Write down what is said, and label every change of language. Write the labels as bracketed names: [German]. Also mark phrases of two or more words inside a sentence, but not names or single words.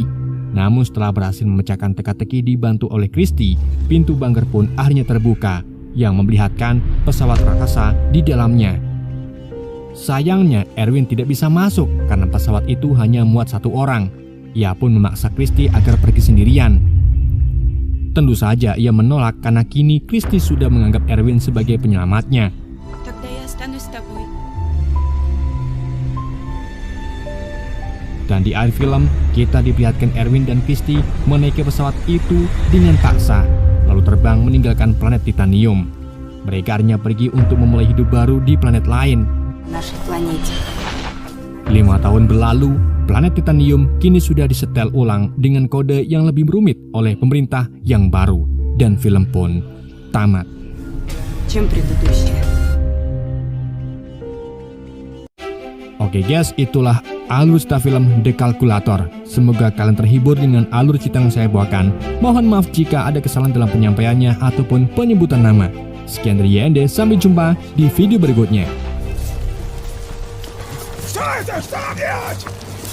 [Indonesian] Namun setelah berhasil memecahkan teka-teki dibantu oleh Christy, pintu bunker pun akhirnya terbuka yang memperlihatkan pesawat raksasa di dalamnya. Sayangnya Erwin tidak bisa masuk karena pesawat itu hanya muat satu orang. Ia pun memaksa Christy agar pergi sendirian. Tentu saja ia menolak karena kini Christy sudah menganggap Erwin sebagai penyelamatnya. [Russian] Тогда я останусь с тобой. [Indonesian] Dan di akhir film, kita diperlihatkan Erwin dan Christy menaiki pesawat itu dengan paksa, lalu terbang meninggalkan planet Titanium. Mereka akhirnya pergi untuk memulai hidup baru di planet lain. [Russian] Нашей планете. [Indonesian] 5 tahun berlalu, planet Titanium kini sudah disetel ulang dengan kode yang lebih rumit oleh pemerintah yang baru, dan film pun tamat. [Russian] Чем предыдущая? [Indonesian] Oke guys, itulah alur cerita film The Calculator. Semoga kalian terhibur dengan alur cerita yang saya bawakan. Mohon maaf jika ada kesalahan dalam penyampaiannya ataupun penyebutan nama. Sekian dari YND, sampai jumpa di video berikutnya. [Russian] Что это? Что делать?